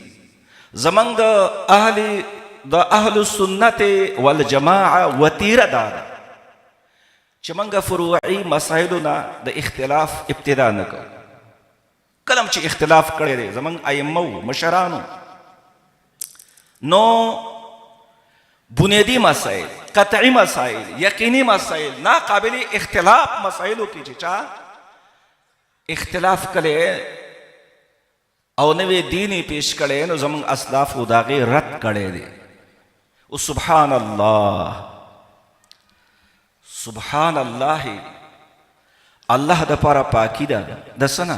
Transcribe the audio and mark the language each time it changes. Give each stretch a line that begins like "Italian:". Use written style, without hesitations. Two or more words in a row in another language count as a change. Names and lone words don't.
Pashto: زمونږ د اهل سنت والجماعه وتیره دا ده چې موږ فروعي مسایلو نه د اختلاف ابتدا نه کوو. کله چې اختلاف کړی دی زمونږ ائمه و مشرانو، نو بنیادی مسائل، قطعی مسائل، یقینی مسائل، ناقابل اختلاف مسائلو کې چې چا اختلاف کړی او نوې دینی پیش کړی نو زمونږ اسلافو د هغې رد کړی دی. او
Arabic: سبحان الله سبحان الله،
Pashto: الله دپاره پاکي ده د څه نه؟